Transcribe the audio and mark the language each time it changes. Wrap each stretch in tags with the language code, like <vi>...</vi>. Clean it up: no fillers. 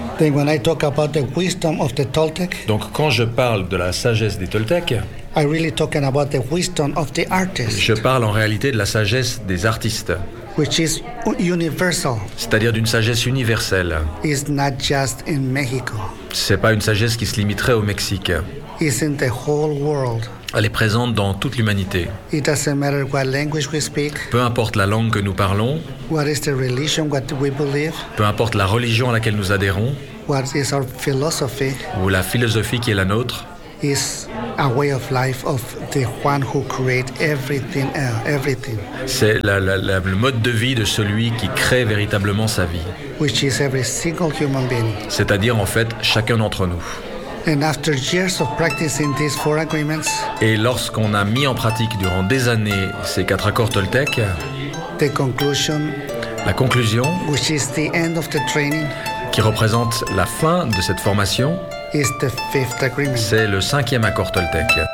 <en>Then when I talk about the wisdom of the Toltec.</en> <fr>Donc quand je parle de la sagesse des Toltecs.</fr> <en>I really talking about the wisdom of the artist.</en> <fr>Je parle en réalité de la sagesse des artistes.</fr> <en>Which is universal.</en> <fr>C'est-à-dire d'une sagesse universelle.</fr> <en>It's not just in Mexico.</en> <fr>C'est pas une sagesse qui se limiterait au Mexique.</fr> <en>It's in the whole world.</en> <fr>Elle est présente dans toute l'humanité.</fr> <en>It doesn't matter what language we speak.</en> <fr>Peu importe la langue que nous parlons.</fr> <en>What is the religion, what we believe.</en> <fr>Peu importe la religion à laquelle nous adhérons.</fr> <en>What is our philosophy.</en> <fr>Ou la philosophie qui est la nôtre.</fr> <en>Is a way of life of the one who created everything. Everything.</en> <fr>C'est le mode de vie de celui qui crée véritablement sa vie.</fr> <en>Which is every single human being.</en> <fr>C'est-à-dire en fait chacun d'entre nous.</fr> <en>And after years of practicing these four agreements.</en> <fr>Et lorsqu'on a mis en pratique durant des années ces quatre accords Toltec.</fr> <en>The conclusion.</en> <fr>La conclusion.</fr> <en>Which is the end of the training.</en> <fr>Qui représente la fin de cette formation.</fr> <en>Is the fifth agreement.</en> <fr>C'est le cinquième accord Toltec.</fr>